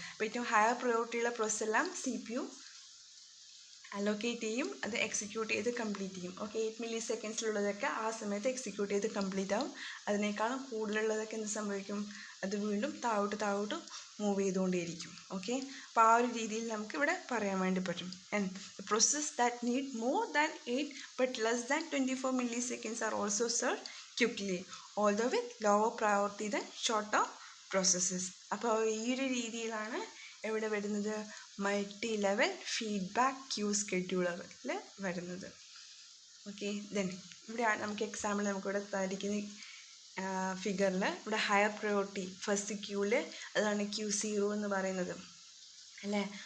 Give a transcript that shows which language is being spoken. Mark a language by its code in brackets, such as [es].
[ml] അപ്പോൾ ഏറ്റവും higher പ്രയോറിറ്റിയുള്ള process എല്ലാം CPU അലോക്കേറ്റ് ചെയ്യും, അത് എക്സിക്യൂട്ട് ചെയ്ത് കംപ്ലീറ്റ് ചെയ്യും. ഓക്കെ, 8 millisecondsലുള്ളതൊക്കെ ആ സമയത്ത് എക്സിക്യൂട്ട് ചെയ്ത് കംപ്ലീറ്റ് ആവും. അതിനേക്കാളും കൂടുതലുള്ളതൊക്കെ എന്ത് സംഭവിക്കും? അത് വീണ്ടും താഴോട്ട് മൂവ് ചെയ്തുകൊണ്ടേയിരിക്കും. ഓക്കെ, അപ്പോൾ ആ ഒരു രീതിയിൽ നമുക്ക് ഇവിടെ പറയാൻ വേണ്ടി പറ്റും. [en] And the process that need more than 8 but less than 24 milliseconds are also served quickly, although with lower priority than shorter processes. [ml] അപ്പോൾ ഈ ഒരു രീതിയിലാണ് എവിടെ വരുന്നത്? മൾട്ടി ലെവൽ ഫീഡ്ബാക്ക് ക്യൂ സ്കെഡ്യൂളറിൽ വരുന്നത്. ഓക്കെ, ദെൻ ഇവിടെ നമുക്ക് എക്സാമ്പിൾ നമുക്കിവിടെ തന്നിരിക്കുന്ന ഫിഗറിൽ ഇവിടെ ഹയർ പ്രയോറിറ്റി ഫസ്റ്റ് ക്യൂവിൽ അതാണ് Q0 എന്ന് പറയുന്നത് അല്ലേ.